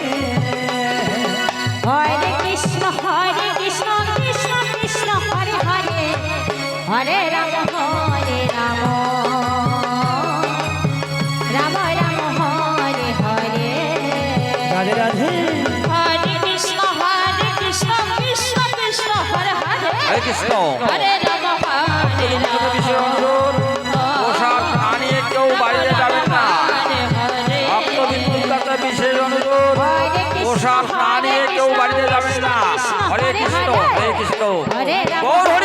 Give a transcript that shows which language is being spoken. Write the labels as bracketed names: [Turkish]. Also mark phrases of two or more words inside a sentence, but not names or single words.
[Sanskrit] Hare Krishna Krishna Krishna Hare Hare Hare Rama Hare Rama Rama Rama Hare Hare Radhe Radhe Hare Krishna Krishna Krishna Hare Hare হরে কৃষ্ণ। Hare Rama Hare Rama [Bangla] বিশেষ অনুরোধ, পোশাক না নিয়ে কেউ বাইরে যাবেন না। ভক্তবৃন্দুর কাছে বিশেষ অনুরোধ, পোশাক না নিয়ে কেউ বাড়িতে যাবেন না। [Sanskrit] হরে কৃষ্ণ হরে কৃষ্ণ হরে রাম গোবিন্দ